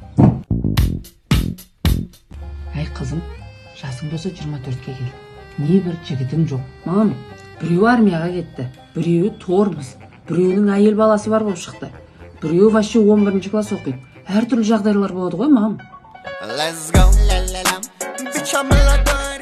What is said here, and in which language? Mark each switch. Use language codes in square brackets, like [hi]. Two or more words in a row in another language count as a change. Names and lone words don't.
[kk] Әй қызым, жасың болса 24-ке келді. Не бір жігітің жоқ. Мам, біреуі армияға кетті, біреуі тормыз, біреуінің әйел баласы бар болып шықты. Біреуі вообще 11-ші класс оқиды. Әр түрлі жағдайлар болады ғой, мам. [en] Let's go, la la la. Bitch, I'm a